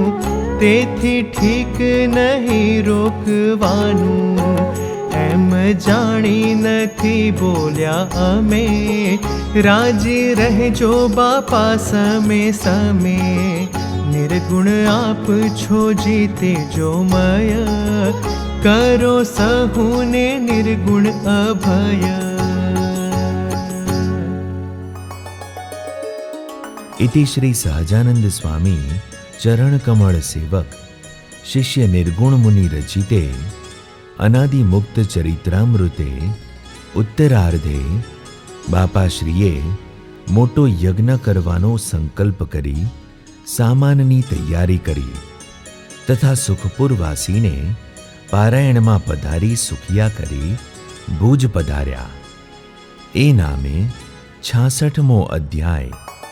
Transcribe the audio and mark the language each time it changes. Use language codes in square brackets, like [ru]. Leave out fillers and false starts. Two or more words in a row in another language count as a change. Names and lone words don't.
[gu] તેથી ઠીક નહીં રોકવાનું, એમ જાણી નથી બોલ્યા અમે, રાજી રહેજો બાપા સમે સમે, નિર્ગુણ આપ છો જીતે જો મય, કરો સહુને નિર્ગુણ અભય. [sa] इति श्री सहजानंद स्वामी चरण कमल सेवक शिष्य निर्गुण मुनि रचिते अनादि मुक्त चरित्रामृते उत्तरार्धे [gu] બાપાશ્રીએ મોટો યજ્ઞ કરવાનો સંકલ્પ કરી સામાનની તૈયારી કરી તથા સુખપુર વાસીને પારાયણમાં પધારી સુખિયા કરી ભુજ પધાર્યા. એ નામે 66મો અધ્યાય